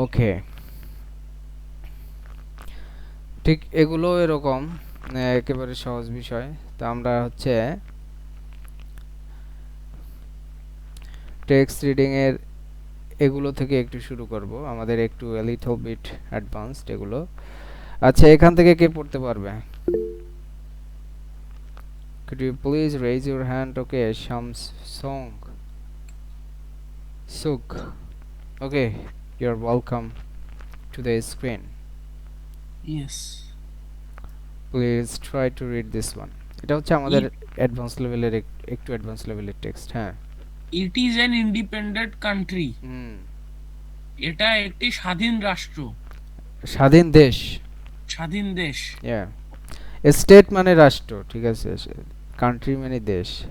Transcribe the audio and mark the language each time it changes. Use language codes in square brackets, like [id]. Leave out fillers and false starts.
[bn] ওকে, ঠিক এগুলো এরকম একেবারে সহজ বিষয়। তো আমরা হচ্ছে টেক্সট রিডিং এর এগুলো থেকে একটু শুরু করব, আমাদের একটু [en] little bit advanced [bn] এগুলো। আচ্ছা, এখান থেকে কে পড়তে পারবে? [en] Could you please raise your hand? Okay, Shams Song Suk. Okay, you're welcome to the screen. Yes. Please try to read this one. [bn] এটা হচ্ছে আমাদের অ্যাডভান্স লেভেলের একটু অ্যাডভান্স লেভেলের টেক্সট। হ্যাঁ। [en] It is an independent country. Hmm. [bn] এটা একটি স্বাধীন রাষ্ট্র, স্বাধীন দেশ। স্বাধীন দেশ। ইয়া, স্টেট মানে রাষ্ট্র, ঠিক আছে, কান্ট্রি মানে দেশ।